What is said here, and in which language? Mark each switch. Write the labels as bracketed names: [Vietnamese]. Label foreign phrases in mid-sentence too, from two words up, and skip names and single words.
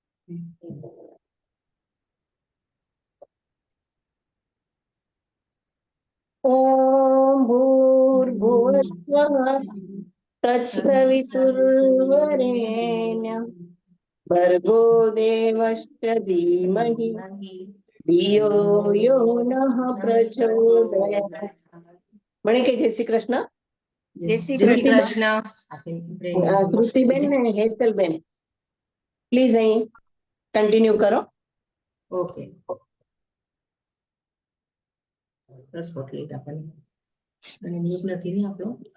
[Sanskrit] ओम भूर्भुवस्वः तत्सवितुर्वरेण्यं भर्गो देवस्य धीमहि धियो यो नः प्रचोदयात्। [Gujarati] મને કે જય શ્રી કૃષ્ણ. જય શ્રી કૃષ્ણ. શ્રુતિબેન ને હેતલબેન પ્લીઝ અહીં કન્ટિન્યુ કરો. ઓકે, બસ સ્પોટલાઇટ આપવાની અને મ્યુટ નથી ને આપણો.